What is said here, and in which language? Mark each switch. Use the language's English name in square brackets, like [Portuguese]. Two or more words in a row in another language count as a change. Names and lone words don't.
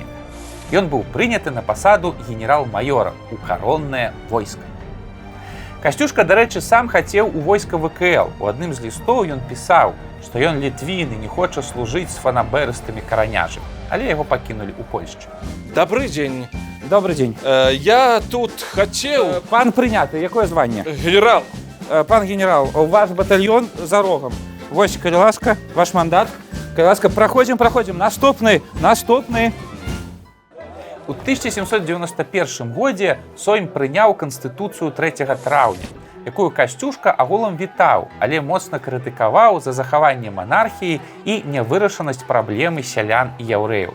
[Belarusian] Ён быў прыняты на пасаду генерал-маёра ў кароннае войска. Касцюшка, дарэчы, сам хацеў у войска ВКЛ. У адным з лістоў ён пісаў, што ён літвін і не хоча служыць з фанабэрыстымі караняжамі, але яго пакінулі ў Польшчы. [Russian] Добрый день. Добрый день. Я тут хотел... [Belarusian] Пан прынятый, якое званне? Генерал. Пан генерал, ваш батальон за рогом. Вось, калі ласка, ваш мандат. Калі ласка, праходзім. Наступны. У 1791 годзе Сойм прыняў канстытуцыю 3 траўня, якую Касцюшка агулам вітаў, але моцна крытыкаваў за захаванне манархіі і нявырашанасць праблемы сялян і яўрэяў.